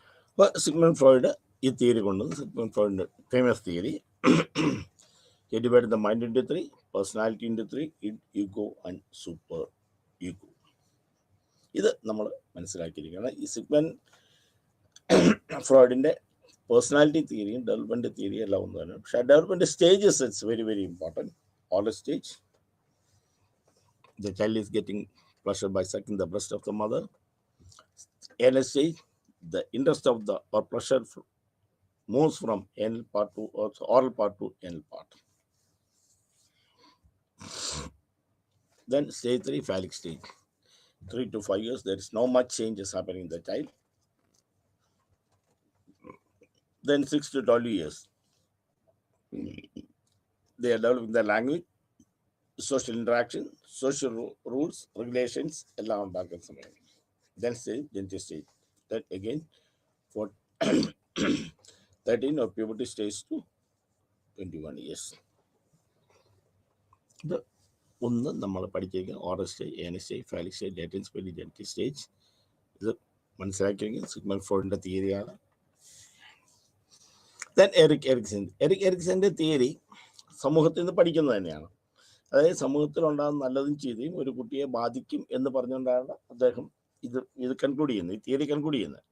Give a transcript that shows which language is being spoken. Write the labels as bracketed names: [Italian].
[Malayalam] അപ്പോൾ Sigmund Freud ഈ theory കൊണ്ടുവന്ന്, Sigmund ഫ്രോയിഡിൻ്റെ famous theory, [English] he divided the mind into 3, personality into 3, ego and super ego. [Malayalam] ഇത് നമ്മൾ മനസ്സിലാക്കിയിരിക്കണം. ഈ സിഗ്മണ്ട് ഫ്രോയിഡിൻ്റെ പേഴ്സണാലിറ്റി തിയറിയും ഡെവലപ്മെൻറ്റ് തിയറിയും എല്ലാം ഒന്ന് തന്നെ. പക്ഷേ [English] Development stages it's very very important. Old stage, the child is getting pleasure by sucking the breast of the mother. Anal stage, the interest of the or pleasure moves from anal part to oral part to anal part. Then stage 3, phallic stage. 3 to 5 years, there is no much changes happening in the child. Then 6 to 12 years, they are developing the language, social interaction, social rules, regulations, [Malayalam] എല്ലാം ഉണ്ടാക്കുന്ന സമയം. [English] Then stage, genital stage. That again for 13 or puberty stage to 21 years. [Malayalam] ഇത് ഒന്ന് നമ്മൾ പഠിച്ചിരിക്കുക. Oral stage, anal stage, phallic stage, latent stage, genetic stage. ഇത് മനസ്സിലാക്കിയെങ്കിൽ Sigmund ഫ്രോയിഡിൻ്റെ തിയറിയാണ്. Then Eric എറിക്സൻ്റെ theory സമൂഹത്തിൽ നിന്ന് പഠിക്കുന്നത് തന്നെയാണ്. അതായത് സമൂഹത്തിലുണ്ടാകുന്ന നല്ലതും ചെയ്തയും ഒരു കുട്ടിയെ ബാധിക്കും എന്ന് പറഞ്ഞുകൊണ്ടാണ് അദ്ദേഹം ഇത് കൺക്ലൂഡ് ചെയ്യുന്നത്, ഈ തിയറി കൺക്ലൂഡ് ചെയ്യുന്നത്.